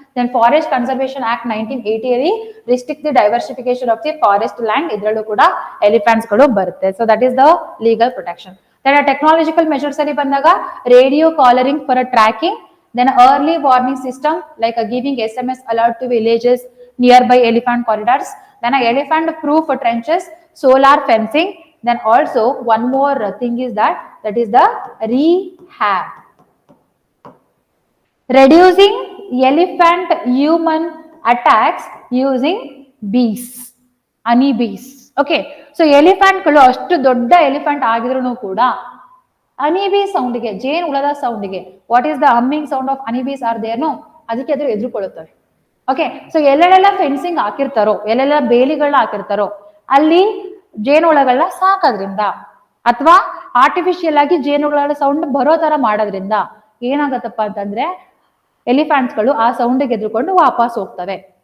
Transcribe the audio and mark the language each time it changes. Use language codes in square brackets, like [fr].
[en] then forest conservation act 1980 ಅಲ್ಲಿ restrict the diversification of the forest land, [kn] ಇದರಲ್ಲೂ ಕೂಡ elephants ಗಳು ಬರುತ್ತೆ. [en] So that is the legal protection. Then technological measures ಅಲ್ಲಿ ಬಂದಾಗ radio collaring for a tracking, then early warning system like giving SMS alert to villages nearby elephant corridors, then elephant proof trenches, solar fencing. Then also one more thing is that is the rehab, reducing elephant human attacks using bees, honey bees. [kn] Okay, so elephant ಗಳು ಅಷ್ಟು ದೊಡ್ಡ elephant ಆಗಿದ್ರು ಕೂಡ ಹನಿ ಬೀ sound ಗೆ, ಜೇನು ಹುಳದ sound ಗೆ, [en] what is the humming sound of honey bees are there no, [kn] ಅದಕ್ಕೆ ಅದು ಎದುರುಕೊಳ್ಳುತ್ತವೆ. ಓಕೆ, ಸೊ ಎಲ್ಲೆಲ್ಲ ಫೆನ್ಸಿಂಗ್ ಹಾಕಿರ್ತಾರೋ, ಎಲ್ಲೆಲ್ಲ ಬೇಲಿಗಳನ್ನ ಹಾಕಿರ್ತಾರೋ ಅಲ್ಲಿ ಜೇನುಹುಳಗಳನ್ನ ಸಾಕೋದ್ರಿಂದ ಅಥವಾ ಆರ್ಟಿಫಿಷಿಯಲ್ ಆಗಿ ಜೇನುಹುಳಗಳ ಸೌಂಡ್ ಬರೋ ತರ ಮಾಡೋದ್ರಿಂದ ಏನಾಗತ್ತಪ್ಪ ಅಂತಂದ್ರೆ ಎಲಿಫೆಂಟ್ಸ್ ಗಳು ಆ ಸೌಂಡ್ ಗೆದ್ರುಕೊಂಡು ವಾಪಸ್ ಹೋಗ್ತವೆ.